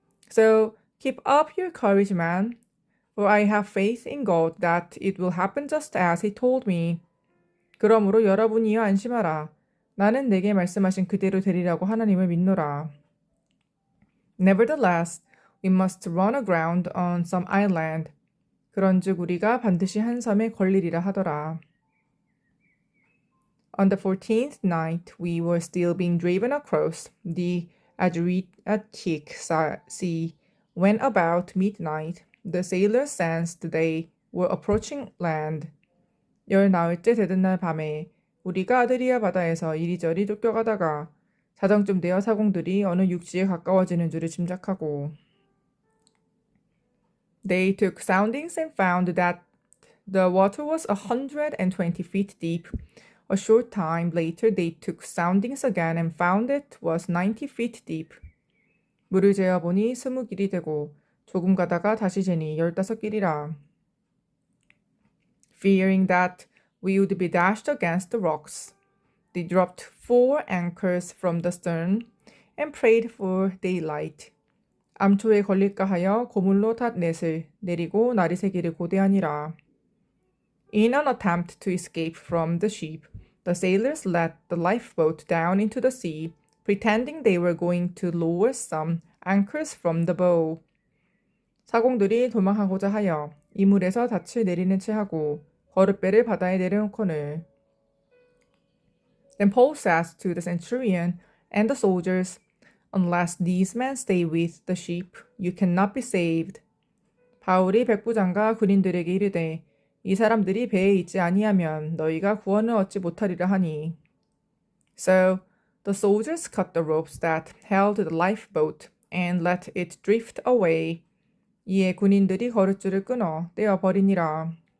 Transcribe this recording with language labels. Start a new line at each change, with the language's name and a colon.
English: So keep up your courage, man, for I have faith in God that it will happen just as He told me.
Korean: 그러므로 여러분이여 안심하라. 나는 내게 말씀하신 그대로 되리라고 하나님을 믿노라.
English: Nevertheless, we must run aground on some island.
Korean: 그런즉 우리가 반드시 한 섬에 걸리리라 하더라.
English: On the 14th night, we were still being driven across the Adriatic Sea, when about midnight, the sailors sensed they were approaching land.
Korean: 14일째 되던 날 밤에 우리가 아드리아 바다에서 이리저리 쫓겨가다가 자정쯤 되어 사공들이 어느 육지에 가까워지는 줄을 짐작하고
English: They took soundings and found that the water was 120 feet deep. A short time later they took soundings again and found it was 90 feet deep.
Korean: 물을 재어보니 20길이 되고 조금 가다가 다시 재니 15길이라.
English: Fearing that we would be dashed against the rocks, they dropped 4 anchors from the stern and prayed for daylight.
Korean: 암초에 걸릴까 하여 고물로 닷넷을 내리고 날이 새기를 고대하니라.
English: In an attempt to escape from the ship, the sailors let the lifeboat down into the sea, pretending they were going to lower some anchors from the bow.
Korean: 사공들이 도망하고자 하여 이물에서 닻을 내리는 채 하고 거룻배를 바다에 내려놓거늘.
English: Then Paul says to the centurion and the soldiers, Unless these men stay with the ship, you cannot be saved.
Korean: 바울이 백부장과 군인들에게 이르되 이 사람들이 배에 있지 아니하면 너희가 구원을 얻지 못하리라 하니.
English: So the soldiers cut the ropes that held the lifeboat and let it drift away.
Korean: 이에 군인들이 거룻줄을 끊어 떼어 버리니라.